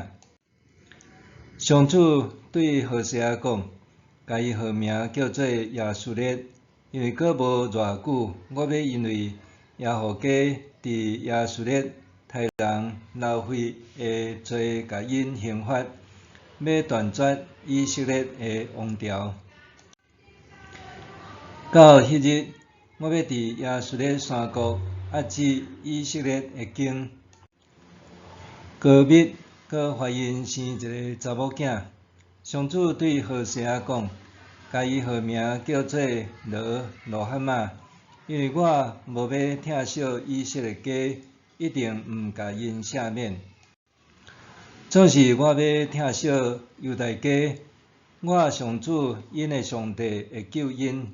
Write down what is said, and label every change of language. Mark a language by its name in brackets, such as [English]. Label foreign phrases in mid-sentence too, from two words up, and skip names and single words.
[Min Nan Chinese] 上主对何西阿讲：甲伊号名叫做亚述列，因为过无偌久，我要因为耶和华伫亚述列杀人流血的罪，甲因刑罚，要断绝以色列的王朝。到迄日，我要伫亚述列山谷压制以色列的境。哥密阁怀孕生一个查某囝，上主对何西阿讲：甲伊号名叫做罗哈玛，因为我无要疼惜以色列家，一定毋甲因赦免。总是我要疼惜犹大家，我上主因的上帝会救因。